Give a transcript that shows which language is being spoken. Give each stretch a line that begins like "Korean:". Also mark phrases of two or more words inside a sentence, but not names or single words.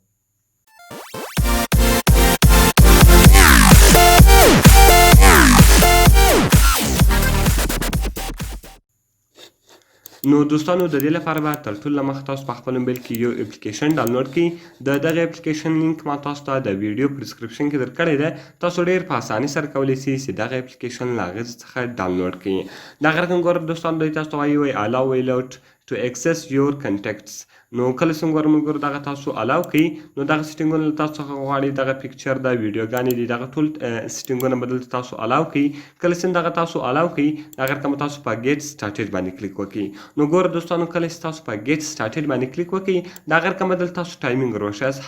Pashto: نو دوستانو، د دې لپاره به تر ټولو مخکې تاسو په خپل موبایل کې یو اپلیکیشن ډاونلوډ کړئ. د دغه اپلیکیشن لینک ما تاسو ته د ویډیو په ډسکرپشن کې درکړی دی. تاسو ډېر په اسانۍ سره کولی سئ چې دغه اپلیکیشن له هغې څخه ډاونلوډ کړئ. دغه رقم ګوره دوستانو، دوی تاسو ته وایي
English: allow without to access your contacts.
Pashto: نو کله چې ګوره ملګرو دغه تاسو الاو کړئ، نو دغه سیټینګونه له تاسو څخه غواړي دغه پیکچر د ویډیوګانې دي، دغه ټول سیټینګونه به دلته تاسو الاو کړئ. کله چې دغه تاسو الاو کړئ، دغه رقم تاسو په
English: get started
Pashto: باندې کلیک وکړئ. نو ګوره دوستانو، کله چې تاسو په
English: get started
Pashto: باندې کلیک وکړئ، دغه رقم به دلته تاسو ټایمینګ وروښیاست.